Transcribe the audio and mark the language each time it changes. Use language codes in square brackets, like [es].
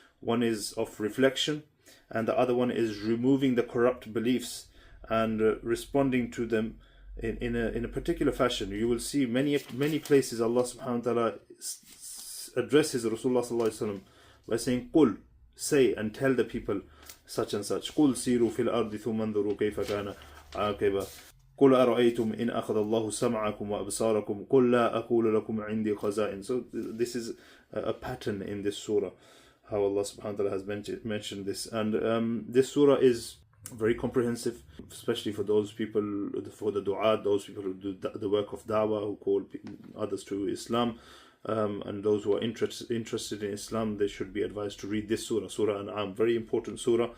[en] One is of reflection, and the other one is removing the corrupt beliefs and responding to them in a particular fashion. You will see many places Allah subhanahu wa ta'ala addresses Rasulullah sallallahu alaihi wasallam by saying, "Qul," say and tell the people such and such. [ar] "Qul siru fil ardi thumma anzuru kayfa kana aqiba. قل أرأيتم إن أخذ الله سمعكم وأبصاركم قل لا أقول لكم عندي خزائن." [en] So this is a pattern in this surah, how Allah subhanahu wa ta'ala has mentioned this. And this surah is very comprehensive, especially for those people, for the du'at, those people who do the work of da'wah, who call others to Islam, and those who are interested in Islam, they should be advised to read this surah, Surah An'am, very important surah.